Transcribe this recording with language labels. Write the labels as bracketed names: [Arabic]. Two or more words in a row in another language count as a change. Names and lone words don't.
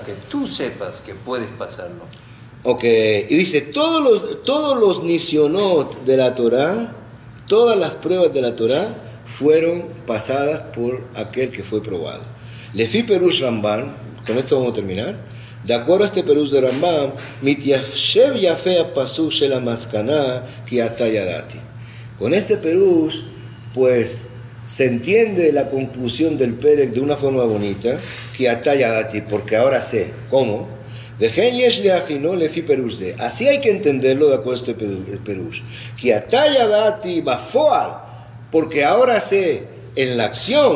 [Spanish] Que tú sepas que puedes pasarlo. Ok, y dice, todos los nisionot de la Torah, todas las pruebas de la Torah fueron pasadas por aquel que fue probado. [Hebrew] לפי פירוש רמב"ן, [Spanish] con esto vamos a terminar. De acuerdo a este Perush de Rambam, [Hebrew] מתיישב יפה פסוק של המסקנה כי עתה ידעתי. [Spanish] Con este Perush, pues, se entiende la conclusión del Perek de una forma bonita, [Hebrew] כי עתה ידעתי, [Spanish] porque ahora sé. ¿Cómo? Dejen [Hebrew] יש להבינו לפי פירוש [Spanish] de. Así hay que entenderlo de acuerdo a este Perush. [Hebrew] כי עתה ידעתי בפועל, [Spanish] porque ahora sé en la acción.